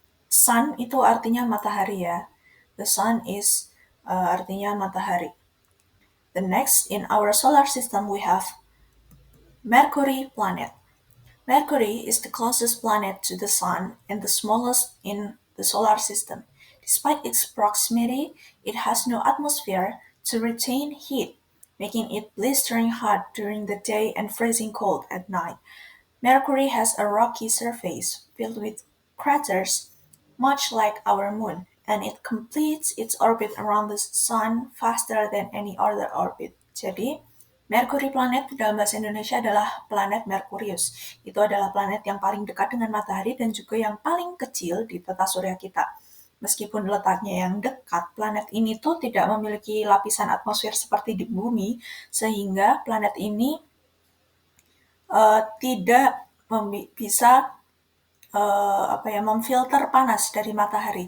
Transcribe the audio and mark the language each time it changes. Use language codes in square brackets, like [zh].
[id] Sun itu artinya matahari ya. [en] The sun is [id] artinya matahari. [en] The next, in our solar system we have Mercury planet. Mercury is the closest planet to the Sun and the smallest in the solar system. Despite its proximity, it has no atmosphere to retain heat, making it blistering hot during the day and freezing cold at night. Mercury has a rocky surface filled with craters, much like our moon, and it completes its orbit around the Sun faster than any other orbit. [id] Jadi, Mercury planet dalam bahasa Indonesia adalah planet Merkurius. Itu adalah planet yang paling dekat dengan matahari dan juga yang paling kecil di tata surya kita. Meskipun letaknya yang dekat, planet ini tuh tidak memiliki lapisan atmosfer seperti di bumi, sehingga planet ini tidak bisa memfilter panas dari matahari.